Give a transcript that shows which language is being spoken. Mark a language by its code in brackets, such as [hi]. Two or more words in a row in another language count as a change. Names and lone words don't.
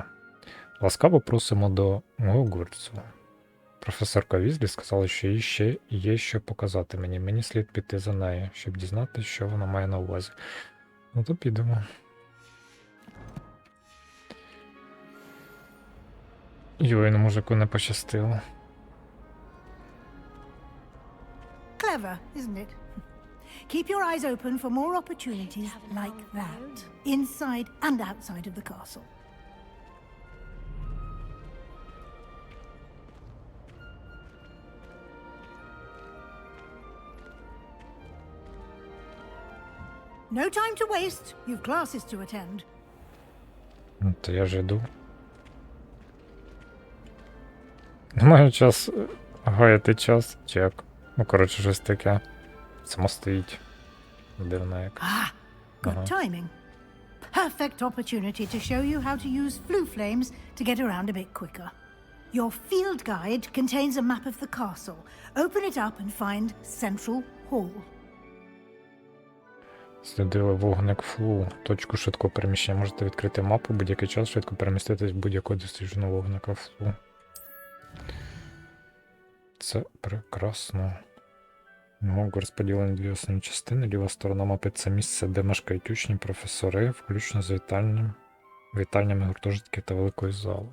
[uk] Ласкаво просимо до Гогвартсу. Професорка Візлі сказала, що їй ще є що показати мені. Мені слід піти за нею, щоб дізнатися, що вона має на увазі. Ну то підемо. Йой, ну мужику не пощастило. [en] Clever, isn't it? Keep your eyes open for more opportunities like that, inside and outside of the castle. No time to waste. You've classes to attend. [uk] Ну, то я ж іду. Немає час гаяти час, чек. Ну, коротше, щось таке. Само стоїть. Дивно як. [en] Ah, good timing. Perfect opportunity to show you how to use flue flames to get around a bit quicker. Your field guide contains a map of the castle. Open it up and find Central Hall. [uk] Слідили вогник флу. Точку швидкого переміщення. Можете відкрити мапу, будь-який час швидко переміститись в будь-якого дослідженого вогника флу. Це прекрасно. Гогвартс поділений дві основні частини. Ліва сторона мапи – це місце, де мешкають учні, професори, включно з вітальнями гуртожитків та великої зали.